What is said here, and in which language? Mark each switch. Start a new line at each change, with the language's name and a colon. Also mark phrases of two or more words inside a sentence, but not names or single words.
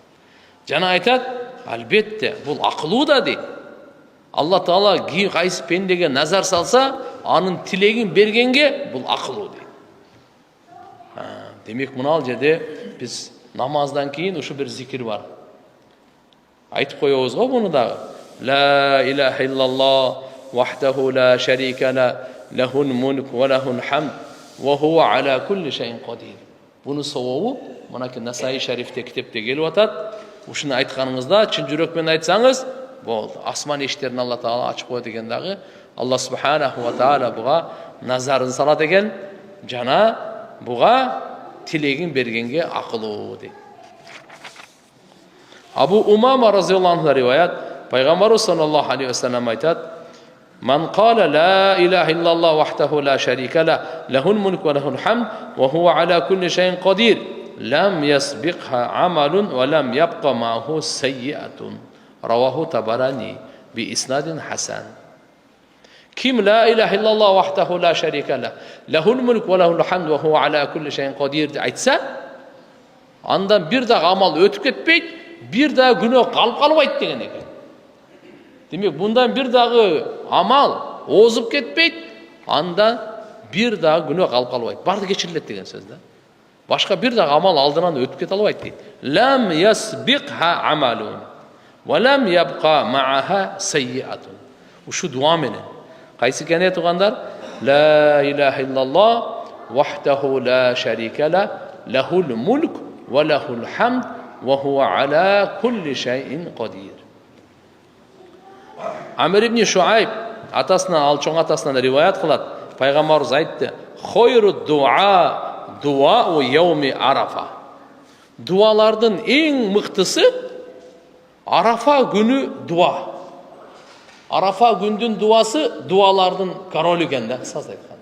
Kyrgyz: Жана айтат, албетте, бул акылуу да дейт. Алла Таала кайсы пендеге назар салса, анын тилегин бергенге бул акылуу дейт. Демек мынал жерде биз намаздан кийин ушу бир зикир бар. Айтып коебуз го буну дагы.
Arabic: لا إله إلا الله وحده لا شريك له، له الملك وله الحمد وهو على كل شيء قدير.
Kyrgyz: Буну сообу мынакей Насаи шарифте китепте келип атат. Ушуну айтканыңызда чын жүрөк менен айтсаңыз, болду. Асман эшиктерин Алла Таала ачып коет экен дагы. Алла
Arabic: سبحانه وتعالى
Kyrgyz: буга назарын салат экен, жана буга тилегин бергенге акылуу дейт.
Arabic: Абу Умама رضي الله عنه риваят, пайгамбарыбыз صلى الله عليه وسلم айтат: "من قال لا إله إلا الله وحده لا شريك له، له الملك وله الحمد وهو على كل شيء قدير، لم يسبقها عمل ولم يبق معه سيئة." رواه الطبراني بإسناد حسن.
Kyrgyz: Ким
Arabic: لا إله إلا الله وحده لا شريك له، له الملك وله الحمد وهو على كل شيء قدير
Kyrgyz: айтса, андан бир дагы амал өтүп кетпейт, бир дагы күнөө калып калбайт деген экен. Демек, bundan бир дагы амал озуп кетпейт, анда бир дагы күнөө калып калбайт. Барды кечирилет деген сөз да. Башка бир дагы амал алдынан өтүп кете албайт дейт.
Arabic: لم يسبقها عمل ولم يبق معها سيئة.
Kyrgyz: Ушу дуа менен. Кайсы экен тугандар?
Arabic: لا إله إلا الله وحده لا شريك له، له الملك وله الحمد وهو على كل شيء قدير.
Kyrgyz: Амир ибн Шуайб атасынан, ал чоң атасынан риваят кылат. Пайгамбарыбыз айтты:
Arabic: "خير الدعاء دعاء يوم عرفة."
Kyrgyz: Дуалардын эң мыктысы Арафа күнү дуа. Арафа күндүн дуасы дуалардын королу экен да, кысасы айтканда.